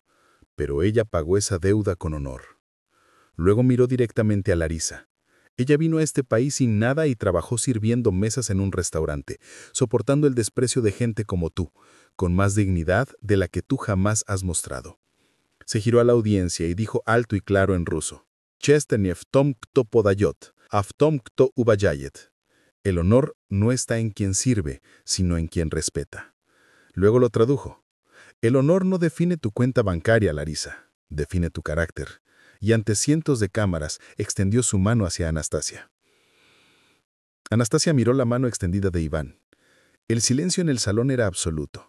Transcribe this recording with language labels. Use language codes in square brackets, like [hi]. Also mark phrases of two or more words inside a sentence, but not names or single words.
[es] «Pero ella pagó esa deuda con honor». Luego miró directamente a Larisa. Ella vino a este país sin nada y trabajó sirviendo mesas en un restaurante, soportando el desprecio de gente como tú, con más dignidad de la que tú jamás has mostrado. Se giró a la audiencia y dijo alto y claro en ruso: [ru] «Честь не в том кто подаёт, а в том кто уважает». [es] El honor no está en quien sirve, sino en quien respeta. Luego lo tradujo: «El honor no define tu cuenta bancaria, Larisa, define tu carácter». Y ante cientos de cámaras extendió su mano hacia Anastasia. Anastasia miró la mano extendida de Iván. El silencio en el salón era absoluto.